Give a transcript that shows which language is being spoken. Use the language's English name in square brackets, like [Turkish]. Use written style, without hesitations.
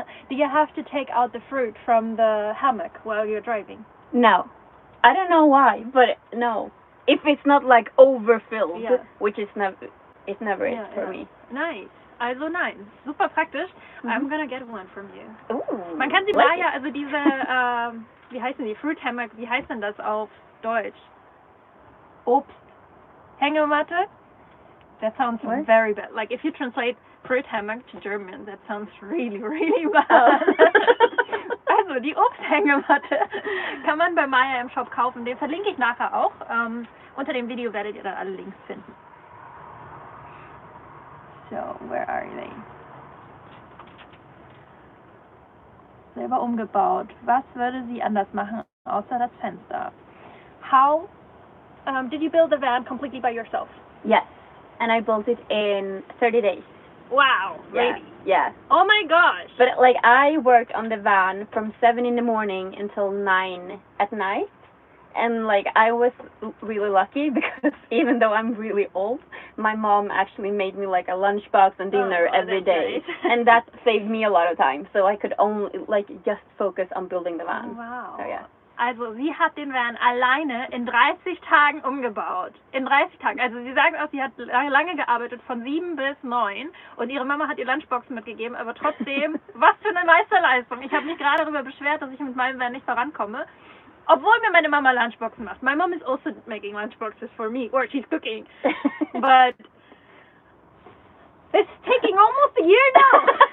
[English] Do you have to take out the fruit from the hammock while you're driving? No. I don't know why, but no. If it's not like overfilled, which is never for me. [German] Nice. Also nein. Super praktisch. [English] I'm gonna get one from you. Ooh, [German] Man kann sie Maja, also diese, wie heißen die? Fruit Hammock, wie heißt denn das auf Deutsch? [English] Obsthängematte? That sounds very bad. Like if you translate fruit hammock to German, that sounds really, really bad. [German] Also die Obsthängematte kann man bei Maja im Shop kaufen. Den verlinke ich nachher auch. Unter dem Video werdet ihr dann alle Links finden. [English] So, where are they? [German] Selber umgebaut. Was würde sie anders machen, außer das Fenster? [English] How did you build the van completely by yourself? Yes, and I built it in 30 days. Wow, really? Yeah. Oh my gosh. But like I worked on the van from 7 in the morning until 9 at night. And like I was really lucky because even though I'm really old, my mom actually made me like a lunchbox and dinner every day. Nice. And that saved me a lot of time. So I could only like just focus on building the van. Oh, wow. So yeah. [German] Also sie hat den Van alleine in 30 Tagen umgebaut. In 30 Tagen. Also sie sagt auch, sie hat lange gearbeitet, von 7 bis 9. Und ihre Mama hat ihr Lunchboxen mitgegeben. Aber trotzdem, was für eine Meisterleistung. Ich habe mich gerade darüber beschwert, dass ich mit meinem Van nicht vorankomme. Obwohl mir meine Mama Lunchboxen macht. [English] My mom is also making lunchboxes for me. Or she's cooking. But it's taking almost a year now.